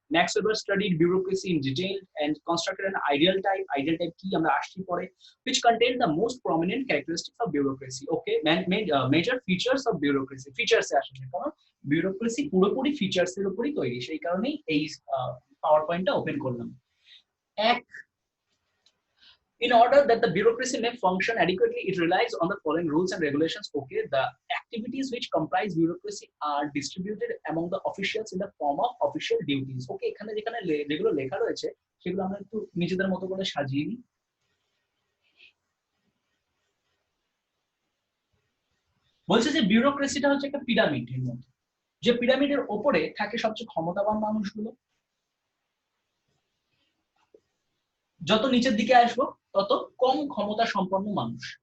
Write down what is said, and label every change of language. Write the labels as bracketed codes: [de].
[en] Max Weber studied bureaucracy in detail and constructed an ideal type [bn] কি আমরা আসছি পরে, [en] which contained the most prominent characteristics of bureaucracy. [bn] Okay, [en] major features of bureaucracy, [bn] features এ আসে, কারণ bureaucracy পুরোপুরি features এর উপরই তৈরি, সেই কারণেই এই পাওয়ার পয়েন্টটা ওপেন করলাম। এক, [en] in order that the bureaucracy may function adequately, it relies on the following rules and regulations. Okay, the activities which comprise bureaucracy are distributed among the officials in the form of official duties. [bn] Okay, এখানে যেখানে যেগুলো লেখা রয়েছে সেগুলো আমরা একটু নিজেদের মতো করে সাজিয়ে নিই। বলছে যে বিউরোক্রেসিটা হচ্ছে একটা পিরামিডের মতো, যে পিরামিডের ওপরে থাকে সবচেয়ে ক্ষমতাবান মানুষগুলো, যত নিচের দিকে আসবো তত কম ক্ষমতা সম্পন্ন মানুষ।